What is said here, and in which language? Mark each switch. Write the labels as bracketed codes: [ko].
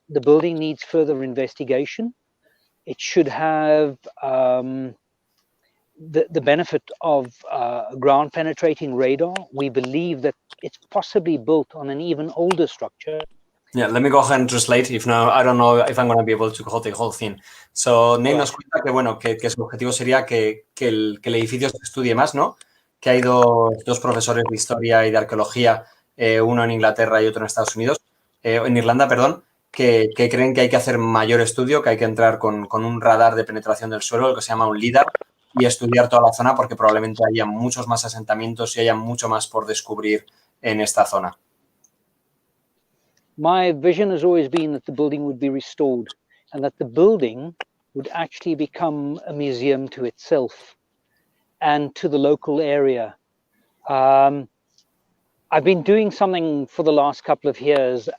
[en] The building needs further investigation. It should have the benefit of ground penetrating radar. We believe that it's possibly built on an even older structure. Yeah, let me go ahead and translate. If no, I don't know if I'm going to be able to hold the whole thing. [es] So, Neill nos cuenta que, bueno, que su objetivo sería que el edificio se estudie más, ¿no? Que hay dos profesores de historia y de arqueología, uno en Inglaterra y otro en Estados Unidos, en Irlanda, perdón, que creen que hay que hacer mayor estudio, que hay que entrar con un radar de penetración del suelo, el que se llama un LIDAR, y estudiar toda la zona porque probablemente haya muchos más asentamientos y haya mucho más por descubrir en esta zona. [en] My vision has always been that the building would be restored and that the building would actually become a museum to itself and to the local area. I've been doing something for the last couple of years.